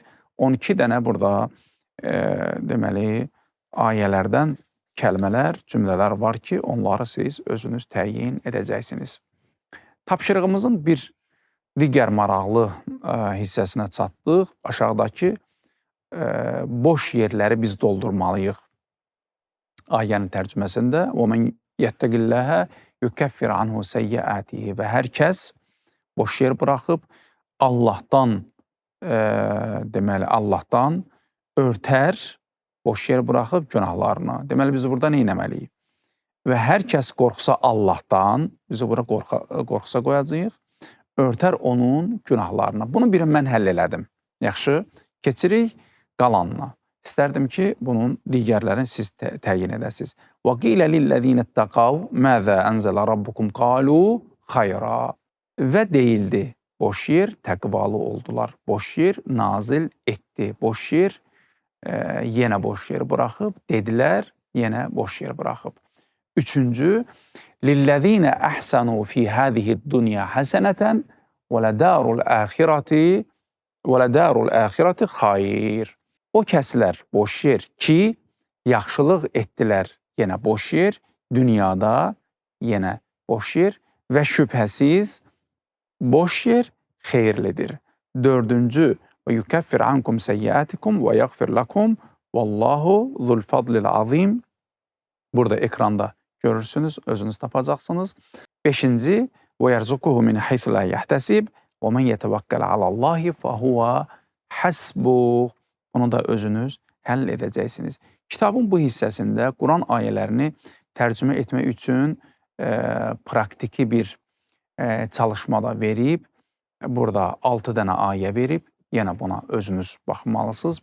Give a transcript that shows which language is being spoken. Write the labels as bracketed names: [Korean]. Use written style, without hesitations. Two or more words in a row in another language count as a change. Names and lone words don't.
[Azerbaijani] 12 dənə burada deməli, ayələrdən kəlmələr, cümlələr var ki, onları siz özünüz təyin edəcəksiniz. Tapşırığımızın bir digər maraqlı hissəsinə çatdıq. Aşağıdakı boş yerləri biz doldurmalıyıq. Ayənin tərcüməsində [Arabic] وَمَنْ يَتَّقِ اللَّهَ يُكَفِّرْ عَنْهُ سَيِّئَاتِهِ [Azerbaijani] və hər kəs boş yer buraxıb Allahdan deməli, Allahdan örtər, boş yer buraxıb günahlarını. Deməli, biz burada nə etməliyik? Və hər kəs qorxsa Allahdan, biz bura qorxsa qoyacağıq, örtər onun günahlarını. Bunu birin mən həll elədim. Yaxşı, keçirik qalanına. İstərdim ki, bunun digərlərini siz təyin edəsiniz. [Arabic] وَقِيلَ لِلَّذِينَ اتَّقَوْا مَاذَا أَنزَلَ رَبُّكُمْ قَالُوا خَيْرًا [Azerbaijani] və deyildi, boş yer təqvalı oldular. Boş yer nazil etdi. Boş yer yenə boş yer buraxıb, dedilər, yenə boş yer buraxıb. Üçüncü, [Arabic] لِلَّذِينَ أَحْسَنُوا فِي هَذِهِ الدُّنْيَا حَسَنَةً وَلَدَارُ الْآخِرَةِ خَيْرٌ. [Azerbaijani] O kəslər boş yer ki, yaxşılıq etdilər, yenə boş yer, dünyada yenə boş yer və şübhəsiz boş yer xeyirlidir. Dördüncü, [Arabic] وَيُكَفِّرْ عَنْكُمْ سَيِّئَاتِكُمْ وَيَغْفِرْ لَكُمْ وَاللّٰهُ ذُو الْفَضْلِ الْعَظِيمِ. [Azerbaijani] Burada ekranda görürsünüz, özünüz tapacaqsınız. Beşinci, [Arabic] وَيَرْزُقُهُ مِنْ حَيْثُ لَا يَحْتَسِبْ وَمَنْ يَتَوَكَّلْ عَلَى اللّٰهِ فَهُوَ حَسْبُهُ. [Azerbaijani] Bunu da özünüz həll edəcəksiniz. Kitabın bu hissəsində Quran ayələrini tərcümə etmək üçün praktiki bir çalışmada verib, burada 6 dənə ayə verib, yenə buna özünüz baxmalısınız.